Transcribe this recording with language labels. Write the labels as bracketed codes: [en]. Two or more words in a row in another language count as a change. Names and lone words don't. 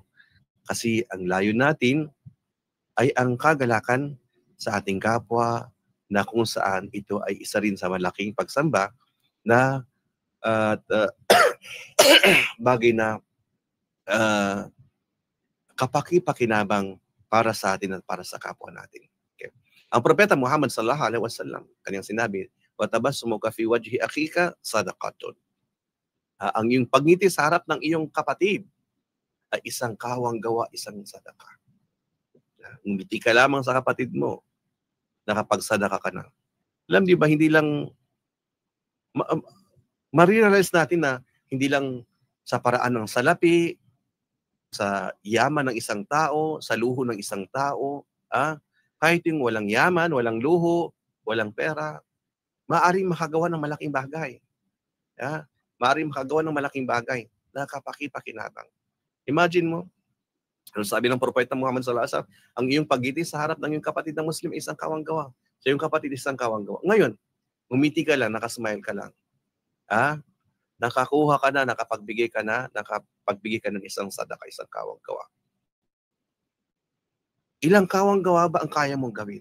[tl] Kasi ang layo natin ay ang kagalakan sa ating kapwa na kung saan ito ay isa rin sa malaking pagsamba na bagay na kapaki-pakinabang para sa atin at para sa kapwa natin. Okay. Ang propeta Muhammad [ar] صلى الله عليه وسلم, [tl] kanyang sinabi, [ar] "وتبسمك في وجه أخيك صدقة." [tl] Ang iyong pagngiti sa harap ng iyong kapatid ay isang kawang gawa, isang sadaka. Ngumiti ka lamang sa kapatid mo, nakapagsadaka ka na. Alam di ba, hindi lang ma-realize natin na hindi lang sa paraan ng salapi, sa yaman ng isang tao, sa luho ng isang tao, kahit yung walang yaman, walang luho, walang pera, maaaring makagawa ng malaking bagay. Maaaring makagawa ng malaking bagay na kapaki-pakinabang. Imagine mo, ano sabi ng propeta Muhammad [ar] صلى الله عليه وسلم, [tl] ang iyong pagngiti sa harap ng iyong kapatid na Muslim isang kawang gawa. Sa iyong kapatid isang kawang gawa. Ngayon, umiti ka lang, nakasmile ka lang. Nakakuha ka na, nakapagbigay ka ng isang sadaka, isang kawang gawa. Ilang kawang gawa ba ang kaya mong gawin?